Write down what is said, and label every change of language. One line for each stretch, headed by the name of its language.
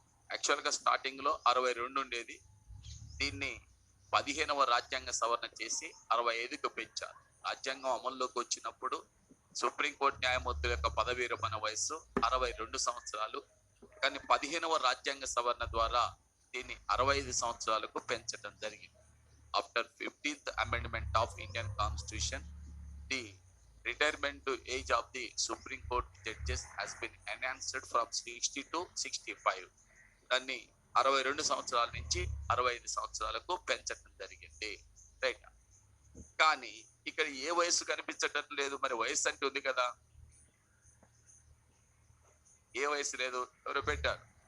Telugu: యాక్చువల్గా స్టార్టింగ్ లో 62 ఉండేది. దీన్ని 15వ రాజ్యాంగ సవరణ చేసి 65కు పెంచారు. రాజ్యాంగం అమల్లోకి వచ్చినప్పుడు సుప్రీంకోర్టు న్యాయమూర్తుల యొక్క పదవి విరమణ వయస్సు 62 సంవత్సరాలు. కానీ 15వ రాజ్యాంగ సవరణ ద్వారా దీన్ని 65 సంవత్సరాలకు పెంచడం జరిగింది.
English: After 15th amendment of Indian Constitution, the retirement age of the Supreme Court judges has been enhanced from 60 to 65.
Telugu: దాన్ని 62 సంవత్సరాల నుంచి 65 సంవత్సరాలకు పెంచడం జరిగింది. రైట్. కానీ ఇక్కడ ఏ వయసు కనిపించటం లేదు. మరి వయసు అంటే ఉంది కదా, ఏ వయసు లేదు. ఎవరు పెట్టారు?